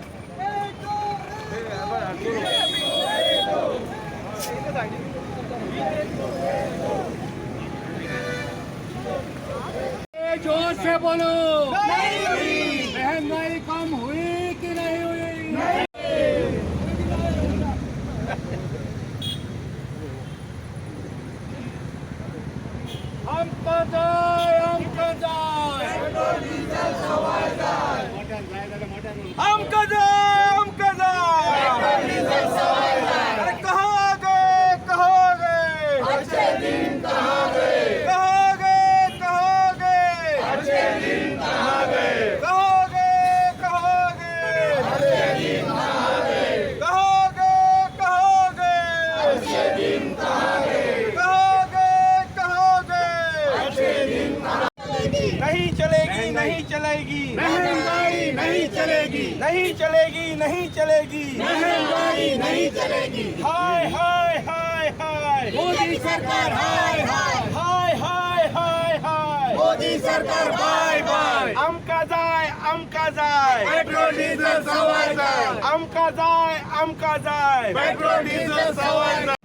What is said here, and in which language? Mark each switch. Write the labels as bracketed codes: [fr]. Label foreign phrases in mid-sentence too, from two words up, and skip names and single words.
[hi] जोर से बोलो महंगाई कम हुई कि नहीं हुई [kok] हमका जाय पेट्रोल डिझेल सवाय जाय, हमका जाय पेट्रोल डिझेल सवाय जाय, [hi] अरे कहाँ गए अच्छे दिन कहाँ गए, अच्छे दिन कहाँ गए, कहाँ गए अच्छे दिन कहाँ गए, अच्छे दिन कहाँ गए, अच्छे दिन कहाँ नहीं चलेगी महंगाई नहीं चलेगी, नहीं चलेगी महंगाई नहीं चलेगी, हाय हाय हाय हाय मोदी सरकार हाय हाय, हाय मोदी सरकार बाय बाय, [kok] आमका जाय पेट्रोल डिझेल सवाय जाय, आमका जाय पेट्रोल डिझेल सवाय जाय,